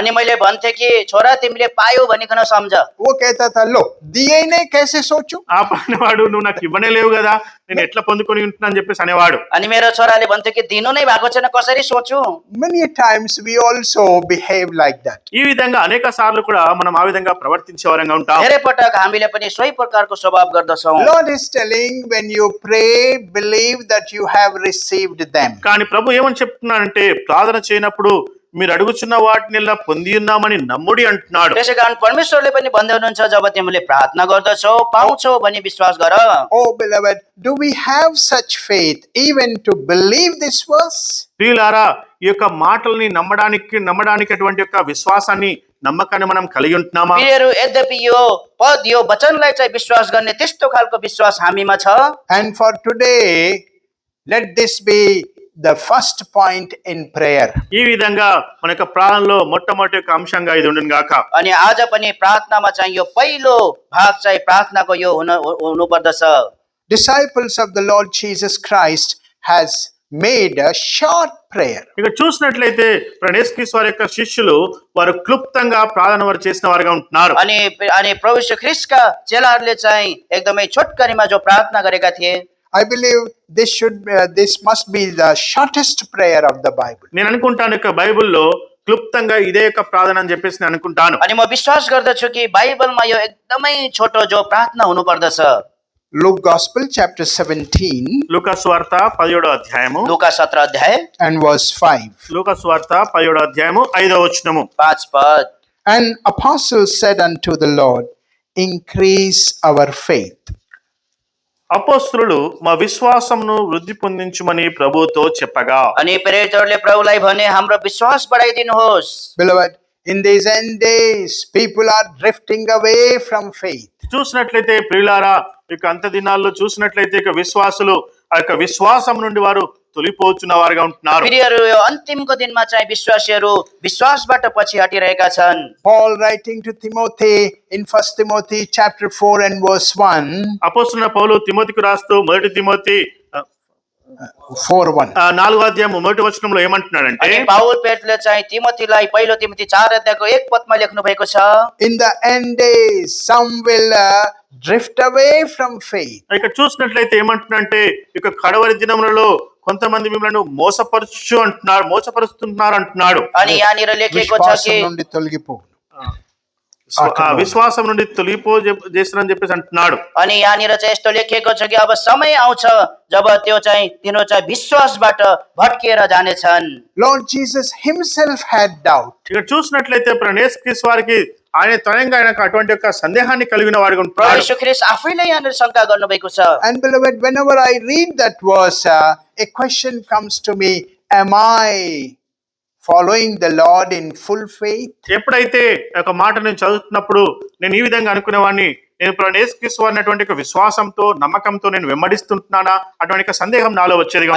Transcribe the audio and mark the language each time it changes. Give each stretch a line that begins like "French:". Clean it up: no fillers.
Nepali: अनि मैले भन्थे कि छोरा तिमीले पायौ भनिकन सम्झ।
Hindi: वो कहता था, लो दिए ही नहीं, कैसे सोचूं.
Telugu: ఆ పనివాడు నువ్వు నాకు ఇవ్వనే లేవు కదా, నేను ఎట్లా పొందుకొని ఉంటున్నా అని చెప్పేసి అనేవాడు.
Nepali: अनि मेरो छोराले भन्थ्यो कि दिनु नै भएको छैन, कसरी सोचु।
English: Many times we also behave like that.
Telugu: ఈ విధంగా అనేక సార్లు కూడా మనం ఆ విధంగా ప్రవర్తించే వారంగా ఉంటాం.
Nepali: धेरै पटक हामीले पनि सोही प्रकारको स्वभाव गर्दछौँ।
English: Lord is telling, when you pray, believe that you have received them.
Telugu: కానీ ప్రభు ఏమని చెప్తున్నాడంటే ప్రార్థన చేయనప్పుడు మీరు అడుగుచున్న వాటిని పొంది ఉన్నామని నమ్ముడి అంటున్నాడు.
Nepali: त्यसै कारण परमेश्वरले पनि भन्दै हुनुहुन्छ, जब तिमीले प्रार्थना गर्दछौ पाउँछौ भनी विश्वास गर।
English: Oh beloved, do we have such faith even to believe this verse?
Telugu: ప్రియులారా, ఈ యొక్క మాటల్ని నమ్మడానికి అటువంటి యొక్క విశ్వాసాన్ని, నమ్మకాన్ని మనం కలిగి ఉంటున్నామా?
Nepali: प्रियहरू, यद्यपि यो पद, यो वचनलाई चाहिँ विश्वास गर्ने त्यस्तो खालको विश्वास हामीमा छ।
English: And for today, let this be the first point in prayer.
Telugu: ఈ విధంగా మన యొక్క ప్రాణంలో మొట్టమొదటి యొక్క అంశంగా ఇది ఉండును గాక.
Nepali: अनि आज पनि प्रार्थनामा चाहिँ यो पहिलो भाग चाहिँ प्रार्थनाको यो हुनुपर्दछ।
English: Disciples of the Lord Jesus Christ has made a short prayer.
Telugu: ఇక చూసినట్లయితే యేసుక్రీస్తు వారి యొక్క శిష్యులు వారు క్లుప్తంగా ప్రార్థన వారు చేసిన వారుగా ఉంటున్నారు.
Nepali: अनि प्रभु यीशु ख्रीष्टका चेलाहरूले चाहिँ एकदमै छोटकरीमा जो प्रार्थना गरेका थिए।
English: I believe this must be the shortest prayer of the Bible.
Telugu: నేను అనుకుంటాను ఇక బైబిల్లో క్లుప్తంగా ఇదే యొక్క ప్రార్థన అని చెప్పేసి నేను అనుకుంటాను.
Nepali: अनि म विश्वास गर्दछु कि बाइबलमा यो एकदमै छोटो जो प्रार्थना हुनुपर्दछ।
English: Luke Gospel chapter 17
Telugu: లూకా సువార్త 17వ అధ్యాయము
Nepali: लुका 17 अध्याय
English: and verse 5.
Telugu: లూకా సువార్త 17వ అధ్యాయము 5వ వచనము.
Nepali: 5 पद।
English: And apostles said unto the Lord, increase our faith.
Telugu: అపోస్తలులు మా విశ్వాసమును వృద్ధి పొందించుమని ప్రభువుతో చెప్పగా,
Nepali: अनि प्रेरितहरूले प्रभुलाई भने हाम्रो विश्वास बढाइदिनुहोस्।
English: Beloved, in these end days, people are drifting away from faith.
Telugu: చూసినట్లయితే ప్రియులారా, ఇక అంత దినాల్లో చూసినట్లయితే ఇక విశ్వాసులు ఆ యొక్క విశ్వాసం నుండి వారు తొలిపోతున్న వారుగా ఉంటున్నారు.
Nepali: प्रियहरू, यो अन्तिमको दिनमा चाहिँ विश्वासीहरू विश्वासबाट पछि हटिरहेका छन्।
English: Paul writing to Timothy in 1 Timothy chapter 4 and verse 1,
Telugu: అపోస్తలుడైన పౌలు తిమోతికి రాస్తూ మొదటి తిమోతి 4:1. 4వ అధ్యాయము మొదటి వచనంలో ఏమంటున్నాడంటే,
Nepali: अनि पाउल पेट्रोले चाहिँ तिमोथीलाई पहिलो तिमोथी 4 अध्यायको 1 पदमा लेख्नु भएको छ।
English: In the end days, some will drift away from faith.
Telugu: ఇక్కడ చూసినట్లయితే ఏమంటున్నాడంటే, ఇక కడవరి దినములలో కొంతమంది మిమ్మల్ని మోసపరుస్తున్నారు అంటున్నాడు.
Nepali: अनि यहाँनिर लेखेको छ कि
Telugu: విశ్వాసం నుండి తొలగిపో. విశ్వాసం నుండి చేస్తారని చెప్పేసి అంటున్నాడు.
Nepali: अनि यहाँनिर चाहिँ यस्तो लेखिएको छ कि अब समय आउँछ जब त्यो चाहिँ तिनीहरू चाहिँ विश्वासबाट भट्किएर जानेछन्।
English: Lord Jesus himself had doubt.
Telugu: ఇక్కడ చూసినట్లయితే యేసుక్రీస్తు వారికి ఆయన త్వరగా ఆయనకు అటువంటి యొక్క సందేహాన్ని కలిగిన వాడిగా
Nepali: प्रभु
Telugu: ఉంటాడు.
Nepali: यीशु ख्रीष्ट आफैले यहाँनिर शंका गर्नुभएको छ।
English: And beloved, whenever I read that verse, a question comes to me, am I following the Lord in full faith?
Telugu: ఎప్పుడైతే ఒక మాట నేను చదువుతున్నప్పుడు నేను ఈ విధంగా అనుకునేవాడిని, నేను యేసుక్రీస్తు వారిని అటువంటి ఒక విశ్వాసంతో నమ్మకంతో నేను వెంబడిస్తున్నానా అటువంటి సందేహం నాలో వచ్చేది.